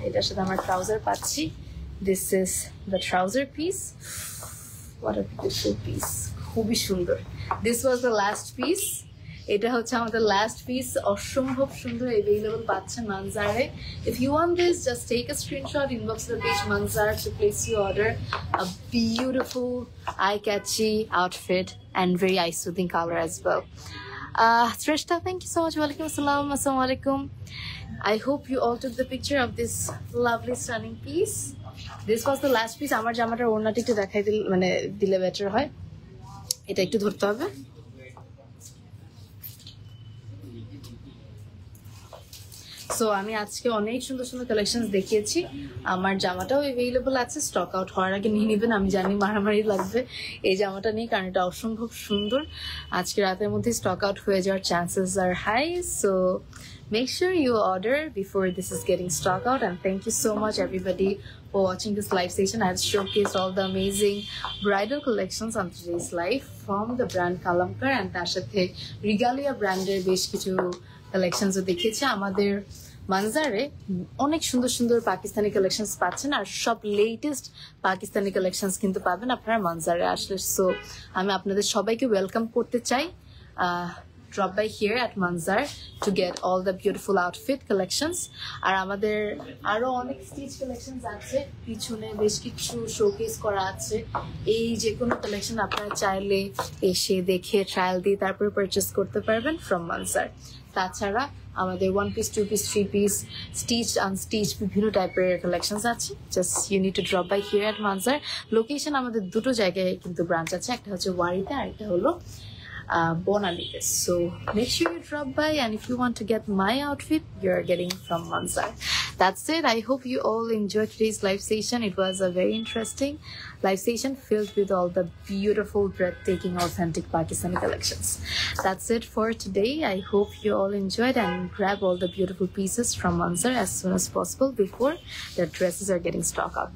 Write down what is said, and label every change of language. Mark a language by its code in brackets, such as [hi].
[bn] এটার সাথে আমরা ট্রাউজার পাচ্ছি। [en] This is the trouser piece. What a beautiful piece, [bn] খুবই সুন্দর। [en] This was the last piece. [bn] এটা হচ্ছে আমাদের লাস্ট পিস, অসম্ভব সুন্দর। অ্যাভেলেবল পাচ্ছেন মানজারে। [en] If you want this, just take a screenshot, inbox the page Manjar to place your order. A beautiful eye-catchy outfit and very eye-soothing color as well. Shrestha, thank you so much. Walaikum assalam. Assalamu alaikum. I hope you all took the picture of this lovely stunning piece. This was the last piece. [bn] আমার জামাটার ওড়নাটা একটু দেখাই দিলে better হয়। এটা একটু ধরতে হবে। সো আমি আজকে অনেক সুন্দর সুন্দর কালেকশনস দেখিয়েছি। আমার জামাটাও অ্যাভেলেবল আছে, স্টক আউট হওয়ার আগে নিয়ে নেবেন। আমি জানি মারামারি লাগবে এই জামাটা নিয়ে, কারণ এটা অসম্ভব সুন্দর। আজকে রাতের মধ্যে স্টক আউট হয়ে যাওয়ার [en] Chances are high. So make sure you order before this is getting stock out. And thank you so much everybody for watching this live session. I have showcased all the amazing bridal collections on today's live from the brand Kalamkar, and [bn] তার সাথে রিগালিয়া ব্র্যান্ডের বেশ কিছু কালেকশনসও দেখিয়েছি। আমাদের মানজারে অনেক সুন্দর সুন্দর পাকিস্তানি কালেকশনস পাচ্ছেন, আর সব লেটেস্ট পাকিস্তানি কালেকশনস কিন্তু পাবেন আপনারা মানজারে আসলে। সো আমি আপনাদের সবাইকে ওয়েলকাম করতে চাই। [en] Drop by here at Manzar to get all the beautiful outfit collections. [bn] আর আমাদের আরো অনেক স্টিচ কালেকশনস আছে, পিছনে বেশ কিছু শোকেস করা আছে। এই যে কোনো কালেকশন আপনারা চাইলে এসে দেখে ট্রায়াল দিয়ে তারপরে পারচেস করতে পারবেন ফ্রম মানজার। তাছাড়া আমাদের 1 piece, 2 piece, 3 piece, stitch unstitch বিভিন্ন টাইপের কালেকশনস আছে। [en] just you need to drop by here at [bn] Manzar. Location আমাদের দুটো জায়গায় কিন্তু ব্রাঞ্চ আছে, একটা হচ্ছে ওয়ারিতে আর একটা হলো Bonalite. [en] So make sure you drop by, and if you want to get my outfit, you're getting from Manzar. That's it. I hope you all enjoyed today's live session. It was a very interesting live session filled with all the beautiful, breathtaking, authentic Pakistani collections. That's it for today. I hope you all enjoyed, and grab all the beautiful pieces from Manzar as soon as possible before the dresses are getting stock out.